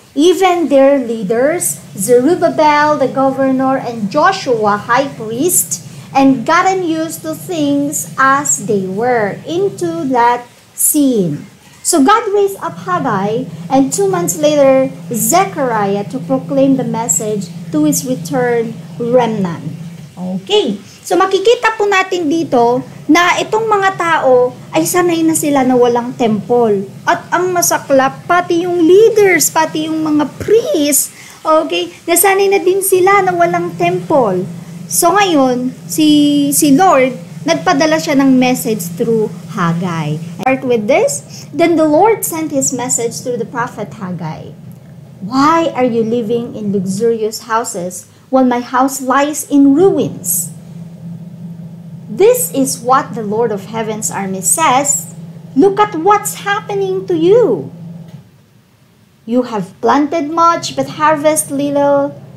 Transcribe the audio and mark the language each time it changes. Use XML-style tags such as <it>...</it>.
<en>Even their leaders, Zerubbabel, the governor, and Joshua, high priest, and gotten used to things as they were into that scene. So God raised up Haggai, and 2 months later, Zechariah to proclaim the message to his returned remnant. Okay.</en> <tl>So makikita po natin dito na itong mga tao ay sanay na sila na walang temple. At ang masaklap, pati yung leaders, pati yung mga priests, okay, nasanay na din sila na walang temple. So ngayon, si Lord, nagpadala siya ng message through Haggai.</tl> <en>Start with this, then the Lord sent His message through the prophet Haggai. Why are you living in luxurious houses while my house lies in ruins? This is what the Lord of Heaven's army says. Look at what's happening to you. You have planted much but harvest little.</en>